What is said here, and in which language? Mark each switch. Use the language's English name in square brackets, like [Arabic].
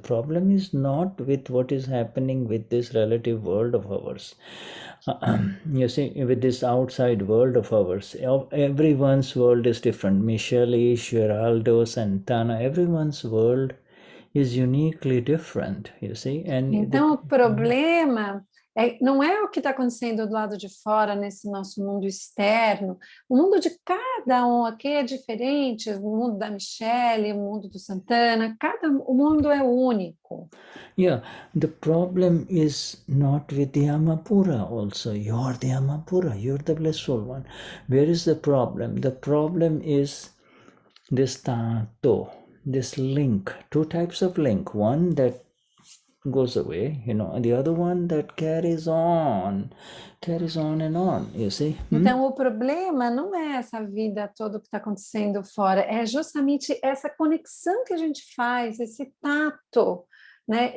[English] The problem is not with what is happening with this relative world of ours. You see, with this outside world of ours, everyone's world is different. Michelle, Geraldo, Santana, everyone's world is uniquely different, you see. And [Portuguese] então, o problema não é o que está acontecendo do lado de fora, nesse nosso mundo externo. O mundo de cada um aqui é diferente, o mundo da Michelle, o mundo do Santana, o mundo é único. [English] Yeah, the problem is not with the Amapura also. You're the Amapura, you're the blissful one. Where is the problem? The problem is this Tanto, this link, two types of link. One that goes away, and the other one that carries on and on, you see. [Portuguese] Então, o problema não é essa vida toda que está acontecendo fora, é justamente essa conexão que a gente faz, esse tato, né?